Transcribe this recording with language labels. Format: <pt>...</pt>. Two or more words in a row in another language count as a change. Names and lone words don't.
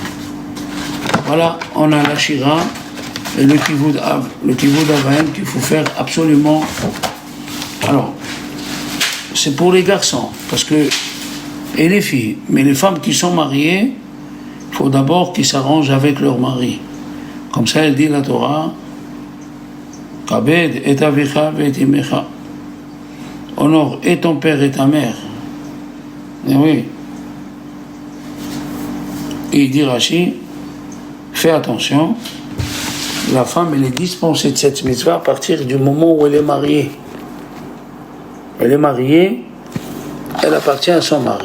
<fr>Voilà, on a la Shira et le</fr> <he>כיבוד אבים</he> <fr>qu'il faut faire absolument. Alors, c'est pour les garçons, parce que, et les filles, mais les femmes qui sont mariées, il faut d'abord qu'ils s'arrangent avec leur mari. Comme ça, elle dit la Torah,</fr> <he>כבד את אביך את אמך.</he> <fr>Honore et ton père et ta mère. Et oui. Et il dit Rashi, fais attention, la femme elle est dispensée de cette mitzvah à partir du moment où elle est mariée. Elle est mariée, elle appartient à son mari.</fr>